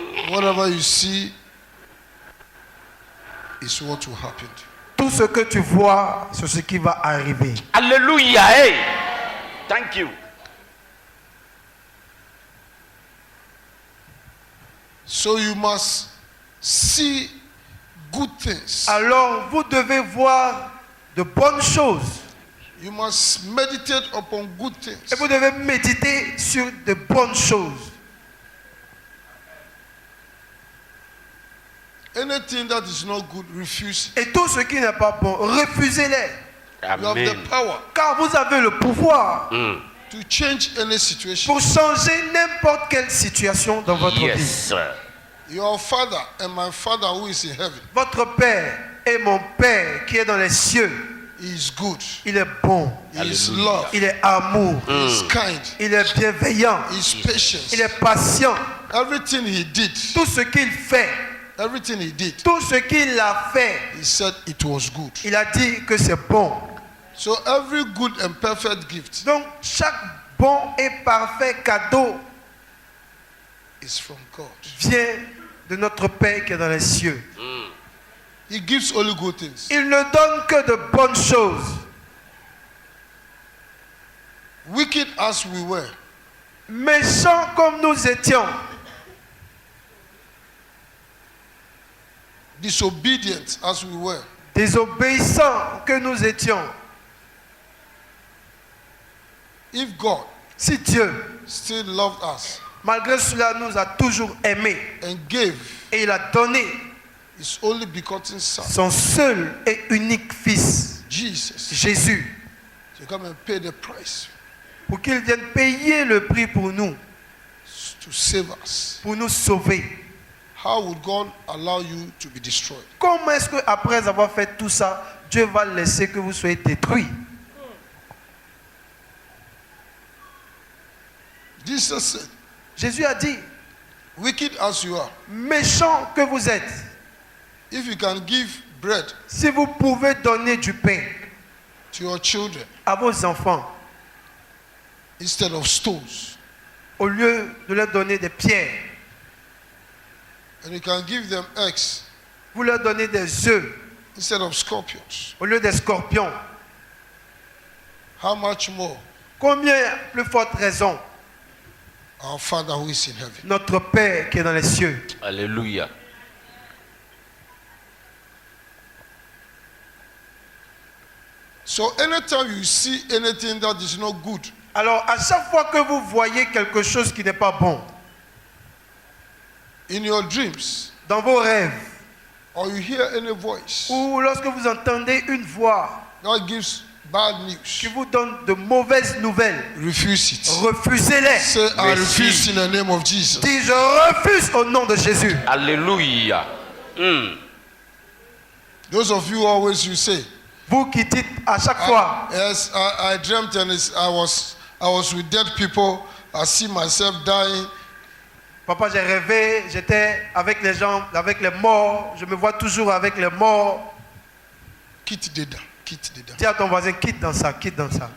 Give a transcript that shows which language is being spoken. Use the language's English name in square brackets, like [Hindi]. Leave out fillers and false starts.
[English] whatever you see is what will happen. [French] Tout ce que tu vois, c'est ce qui va arriver. [English] Alléluia. Hey. Thank you. So you must see good things. [French] Alors, vous devez voir de bonnes choses. [English] You must meditate upon good things. [French] Et vous devez méditer sur de bonnes choses. [English] Anything that is not good, refuse. [French] Et tout ce qui n'est pas bon, refusez-les. [English] You have Amen. the power [French] Car vous avez le pouvoir [English] to change any situation. [French] pour changer n'importe quelle situation dans votre [English] Yes, [French] vie. [English] sir. Your father and my father who is in heaven, [French] Votre Père et mon Père qui est dans les cieux, [English] he is good. [French] il est bon, [English] He is Hallelujah. love. [French] il est amour, [English] He is kind. [French] il est bienveillant, [English] He is patience. [French] il est patient. [English] Everything he did, [French] Tout ce qu'il fait, [English] everything he did, [French] tout ce qu'il a fait, [English] he said it was good. [French] il a dit que c'est bon. [English] So every good and perfect gift [French] Donc chaque bon et parfait cadeau [English] is from God. [French] vient de notre Père qui est dans les cieux. [English] He gives only good things. [French] Il ne donne que de bonnes choses. [English] Wicked as we were, [French] Méchants comme nous étions, [English] disobedient as we were, [French] désobéissants que nous étions, [English] if God [French] si Dieu, [English] still loved us [French] malgré cela, nous a toujours aimés [English] and gave [French] et il a donné [English] his only begotten Son, [French] son seul et unique Fils, [English] Jesus, [French] Jésus, [English] to come and pay the price [French] pour qu'il vienne payer le prix pour nous, [English] to save us, [French] pour nous sauver. [English] how would God allow you to be destroyed? [French] Comment est-ce qu'après avoir fait tout ça, Dieu va laisser que vous soyez détruits? [English] Jesus said, [French] Jésus a dit, [English] wicked as you are, [French] méchants que vous êtes, [English] if you can give bread [French] si vous pouvez donner du pain [English] to your children [French] à vos enfants, [English] instead of stones, [French] au lieu de leur donner des pierres, [English] and you can give them eggs [French] vous leur donnez des œufs [English] instead of scorpions, [French] au lieu des scorpions, [English] how much more [French] combien plus forte raison [English] our Father who is in heaven? [French] notre Père qui est dans les cieux? Alléluia. [English] So anytime you see anything that is not good, [French] Alors, à chaque fois que vous voyez quelque chose qui n'est pas bon, [English] in your dreams, [French] dans vos rêves, [English] or you hear any voice [French] ou lorsque vous entendez une voix [English] that gives bad [French] qui [English] news, [French] vous donne de mauvaises nouvelles, [English] refuse it. [French] refusez-les. [English] Say, I [French] Merci. [English] refuse in the name of Jesus. [French] Dis, je refuse au nom de Jésus. Alléluia. [English] Those of you always you say, [French] Vous qui dites à chaque fois, [English] yes, I dreamt and I was with dead people. I see myself dying. [French] papa, j'ai rêvé, j'étais avec les gens, avec les morts, je me vois toujours avec les morts. Quitte dedans, quitte dedans. Dis à ton voisin, quitte dans ça, quitte dans ça.